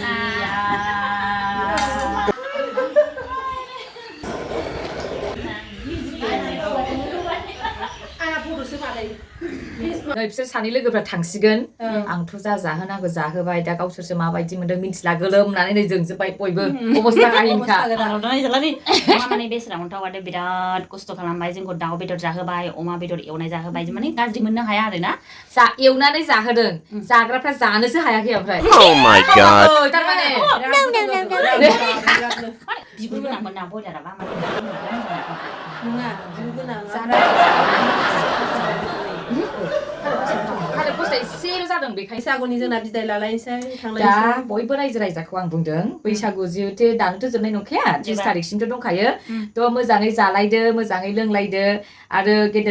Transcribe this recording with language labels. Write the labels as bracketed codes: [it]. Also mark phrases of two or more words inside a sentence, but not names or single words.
[brx] नै बिसोर सानै लोगोफ्रा थांसिगोन आंथ' जाहोनांगौ जाहोबाय दा गावसोरसो माबायदि मोनदों मिन्थिला गोलोमनानै नै जोंजोबबाय बयबो अबस्था गाहिनखा माने बेसरा अन्थावादे बिराद खस्थ' खालामबाय जोंखौ दाउ बेदर जाहोबाय अमा बेदर एवनाय जाहोबाय माने गाज्रि मोननो हाया आरो ना एवनानै जाहोदों जाग्राफ्रा जानोसो हायाखै ओमफ्राय [en] Oh my god. [brx] थारमाने बिगुर गोनांमोन ना बयलाराबा नङा बिगुर गोनां थालिर फस्ला एसेल' जादों बेखायनो बैसागुनि जोंना बिदाय लालायनोसै दा थांलायनोसै बयबो रायजो राजाखौ आं बुंदों बैसागु जिहेथु दानोथ' जोबनाय नंखाया 30 तारिखसिमथ' दंखायो थ' मोजाङै जालायदो मोजाङै लोंलायदो आरो गेदेर